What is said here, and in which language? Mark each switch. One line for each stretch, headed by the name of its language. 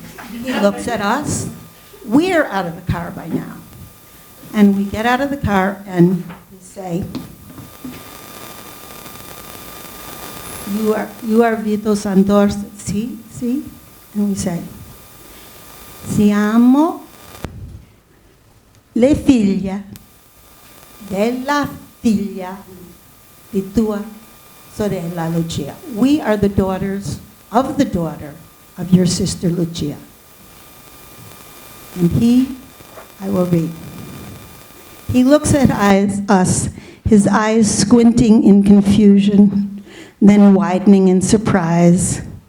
English: He looks at us. We're out of the car by now. And we get out of the car and we say, you are Vito Santorsa, sì? And we say,
Italian: siamo le figlie della figlia di tua sorella Lucia.
English: We are the daughters of the daughter of your sister Lucia. And I will read. He looks at us, his eyes squinting in confusion, then widening in surprise.